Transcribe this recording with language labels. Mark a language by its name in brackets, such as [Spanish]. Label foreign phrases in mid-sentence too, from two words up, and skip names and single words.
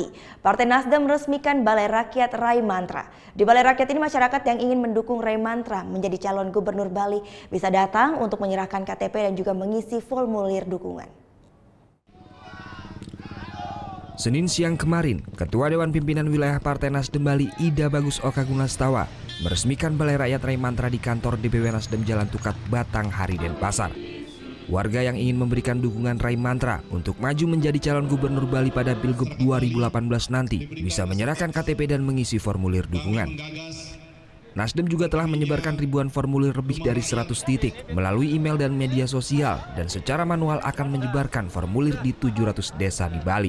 [Indonesian] Partai Nasdem meresmikan Balai Rakyat Ray Mantra. Di Balai Rakyat ini masyarakat yang ingin mendukung Ray Mantra menjadi calon gubernur Bali bisa datang untuk menyerahkan KTP dan juga mengisi formulir dukungan. Senin siang kemarin, Ketua Dewan Pimpinan Wilayah Partai Nasdem Bali Ida Bagus Oka Gunastawa meresmikan Balai Rakyat Ray Mantra di kantor DPW Nasdem Jalan Tukat, Batanghari, Denpasar. Warga yang ingin memberikan dukungan Ray Mantra untuk maju menjadi calon gubernur Bali pada Pilgub 2018 nanti bisa menyerahkan KTP dan mengisi formulir dukungan. Nasdem juga telah menyebarkan ribuan formulir lebih dari 100 titik melalui email dan media sosial dan secara manual akan menyebarkan formulir di 700 desa di Bali.